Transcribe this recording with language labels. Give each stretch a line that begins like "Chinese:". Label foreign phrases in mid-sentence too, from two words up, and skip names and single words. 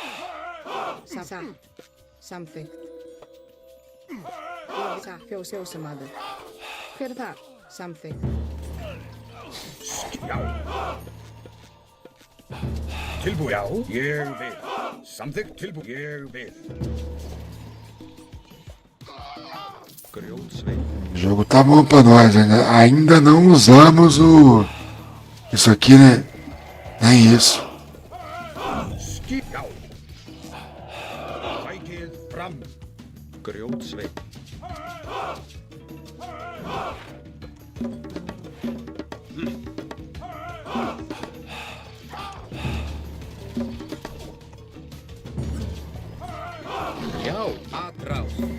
Icelandic: Samþykkt. Ég vil. Fjósamaður. Hver er þar? Samþykkt. Já. Tilbúin. Já. Ég vil. Samþykkt. Tilbúin. Ég vil. Grjótsveinn.
Portuguese: O jogo tá bom pra nós, né? Ainda não usamos o... Isso aqui, né? Nem isso.
Icelandic: Skip. Já. Sækið fram. Grjótsveinn. Já. Atrás.